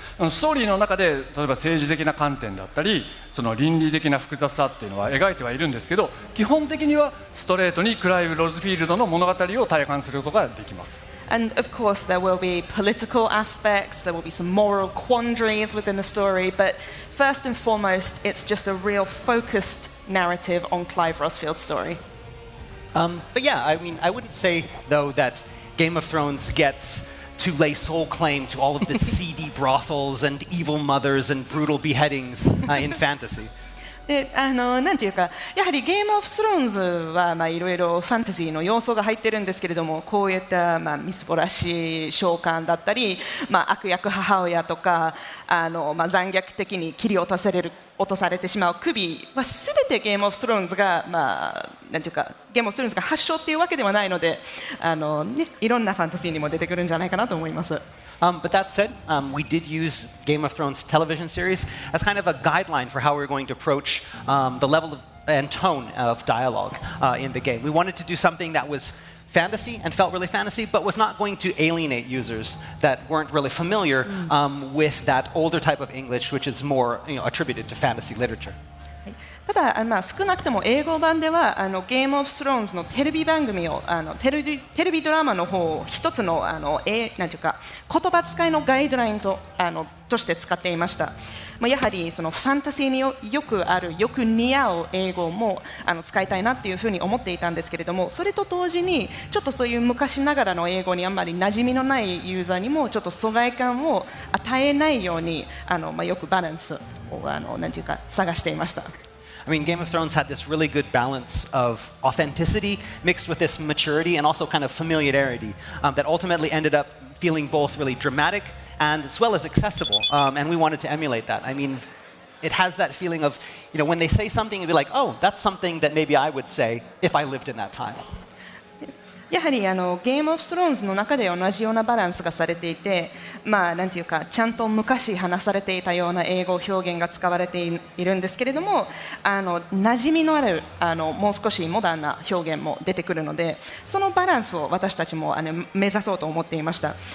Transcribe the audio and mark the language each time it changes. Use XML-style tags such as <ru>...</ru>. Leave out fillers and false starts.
<ja>ストーリーの中で例えば政治的な観点だったり、その倫理的な複雑さっていうのは描いてはいるんですけど、基本的にはストレートにクライブ・ロズフィールドの物語を体感することができます。</ja> <en>And of course, there will be political aspects, there will be some moral quandaries within the story, but first and foremost, it's just a real focused narrative on Clive Rosfield's story. But yeah, I wouldn't say, though, that Game of Thrones gets to lay sole claim to all of the seedy brothels and evil mothers and brutal beheadings in fantasy.</en> <ja>でなんていうか、やはりゲームオブスローンズはいろいろファンタジーの要素が入ってるんですけれども、こういった、みすぼらしい召喚だったり、悪役母親とか残虐的に切り落とされてしまう首は全てゲームオブスローンズが、なんていうか、ゲームオブスローンズが発祥っていうわけではないので、いろんなファンタジーにも出てくるんじゃないかなと思います。</ja> <en>But that said, we did use Game of Thrones television series as kind of a guideline for how we're going to approach the level and tone of dialogue in the game. We wanted to do something that was fantasy and felt really fantasy, but was not going to alienate users that weren't really familiar with that older type of English, which is more attributed to fantasy literature.</en> <ja>ただ、少なくとも英語版ではゲームオブスローンズのテレビ番組をテレビドラマの方を一つのなんていうか言葉遣いのガイドラインとして使っていました。やはりそのファンタジーによく似合う英語も使いたいなっていうふうに思っていたんですけれども、それと同時にちょっとそういう昔ながらの英語にあんまり馴染みのないユーザーにもちょっと疎外感を与えないようによくバランスをなんていうか探していました。</ja> <en>I mean, Game of Thrones had this really good balance of authenticity mixed with this maturity and also kind of familiarity that ultimately ended up feeling both really dramatic and as well as accessible. And we wanted to emulate that. I mean, it has that feeling of, when they say something, it'd be like, oh, that's something that maybe I would say if I lived in that time.</en> <ja>やはりゲームオブスローンズの中で同じようなバランスがされていて、なんていうかちゃんと昔話されていたような英語表現が使われているんですけれども、馴染みのあるもう少しモダンな表現も出てくるので、そのバランスを私たちも目指そうと思っていました。</ja>